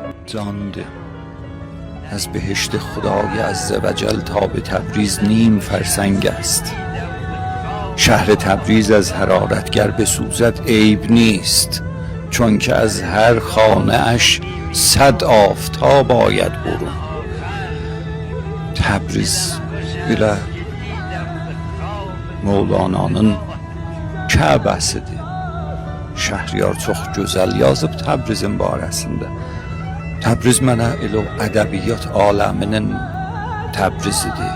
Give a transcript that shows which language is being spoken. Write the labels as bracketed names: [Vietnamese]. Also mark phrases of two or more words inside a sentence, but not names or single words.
[Persian] جانده از بهشت خدای عزوجل تا به تبریز نیم فرسنگ است. شهر تبریز از حرارتگر بسوزد عیب نیست، چون که از هر خانه اش 100 آفتاب آید برون. [Azerbaijani] Təbriz belə Mövlananın Kəbəsidir. Şəhriyar çox gözəl yazıb Təbrizin barəsində. Təbriz mənə elə o ədəbiyyat aləminin Təbrizidir.